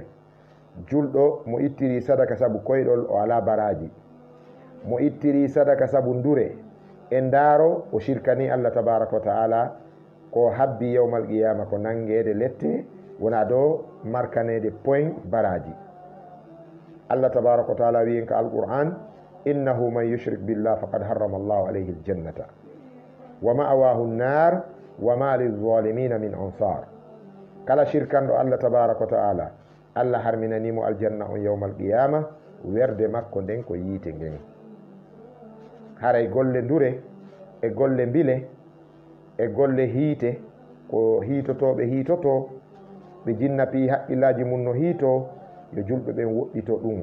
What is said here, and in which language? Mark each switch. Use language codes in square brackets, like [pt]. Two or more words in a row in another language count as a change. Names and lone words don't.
[ff] julɗo mo ittiri sadaka sabu koyɗol o ala baraji, mo ittiri sadaka sabu ndure e ndaaro o shirkani Allah [ar] تبارك وتعالى [ff] ko habbi [ar] يوم القيامة [ff] ko nangede lette wona do markanede point baraji. [ar] الله تبارك وتعالى [ff] wi en ka [ar] القرآن إنه من يشرك بالله فقد حرم الله عليه الجنة ومأواه النار وما للظالمين من أنصار. [ff] kala shirkanɗo Allah [ar] تبارك وتعالى [ff] Allah harminanimo aljanna on [ar] يوم القيامة, [ff] werde makko nden ko yiite ngen. haray golle ndure e golle mbile e golle hiite ko hiitotoɓe hiitoto ɓe jinnapi haqqillaji mum no hiito, yo julɓe ɓen woɗɗito ɗum.